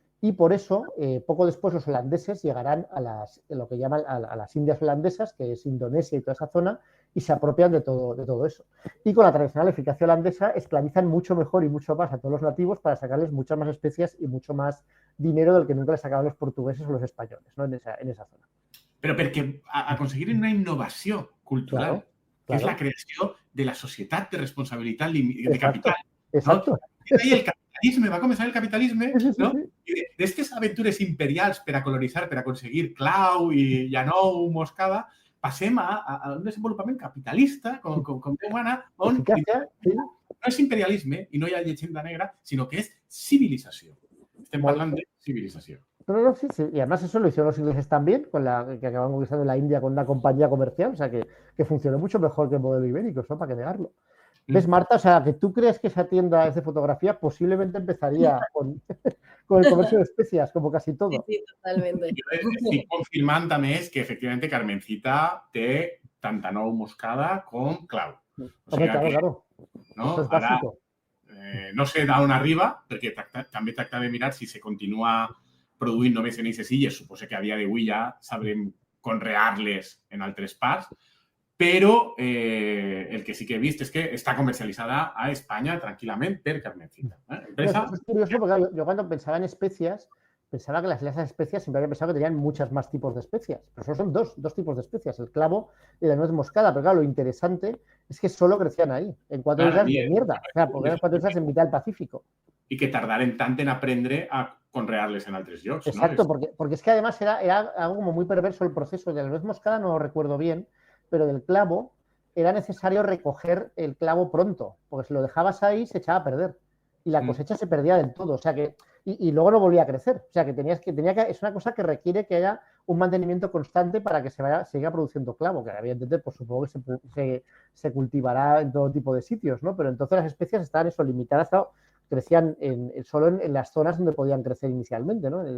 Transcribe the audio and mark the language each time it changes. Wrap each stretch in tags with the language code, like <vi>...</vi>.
<es>Y por eso, poco después, los holandeses llegarán a lo que llaman a las Indias holandesas, que es Indonesia y toda esa zona, y se apropian de todo eso. Y con la tradicional eficacia holandesa esclavizan mucho mejor y mucho más a todos los nativos para sacarles muchas más especias y mucho más dinero del que nunca les sacaban los portugueses o los españoles, ¿no? en esa zona.</es> <ca>Pero perquè aconseguir una innovació cultural, que és la creació de la societat de responsabilitat de capital.</ca> <es>Exacto.</es> <ca>Ahí va començar el capitalisme, no? I d'estes aventures imperials per a colonitzar, per a aconseguir clau i llanou, moscada, passem a un desenvolupament capitalista, com Déu mana, on no és imperialisme i no hi ha llegenda negra, sinó que és civilització. Estem parlant de civilització. No, sí.</ca> <es>Y además eso lo hicieron los ingleses también, que acaban conquistando la India con una compañía comercial, o sea que funcionó mucho mejor que el modelo ibérico, ¿no? Para que negarlo. ¿Ves, Marta? O sea, que tú crees que esa tienda es de fotografía, posiblemente empezaría con el comercio de especias, como casi todo. Sí, totalmente.</es> <ca>Jo estic confirmant, a més, que efectivament Carmencita té tant nou moscada com clau. O sigui claro. No? Ara, no sé d'on arriba, perquè també tracta de mirar si se continua produint només en aquestes illes. Suposo que a dia d'avui ja sabrem conrear-les en altres parts, però el que sí que he vist és que està comercialitzada a Espanya tranquil·lament per Carmencita.</ca> <es>Es curioso porque yo cuando pensaba en especias, pensaba que las especias siempre había pensado que tenían muchas más tipos de especias, pero solo son dos tipos de especias, el clavo y la nuez moscada. Pero claro, lo interesante es que solo crecían ahí, en 4 islas de mierda, o sea, porque eran 4 islas en mitad del Pacífico.</es> <ca>I que tardaren tant en aprendre a conrear-les en altres llocs.</ca> <es>Exacto, ¿no? Porque es que además era algo como muy perverso el proceso. De la nuez moscada no lo recuerdo bien, pero del clavo era necesario recoger el clavo pronto, porque si lo dejabas ahí se echaba a perder y la cosecha se perdía del todo, o sea que y luego no volvía a crecer, o sea que es una cosa que requiere que haya un mantenimiento constante para que siga produciendo clavo, que evidentemente pues supongo que se cultivará en todo tipo de sitios, ¿no? Pero entonces las especias estaban limitadas, crecían solo en las zonas donde podían crecer inicialmente, ¿no?</es>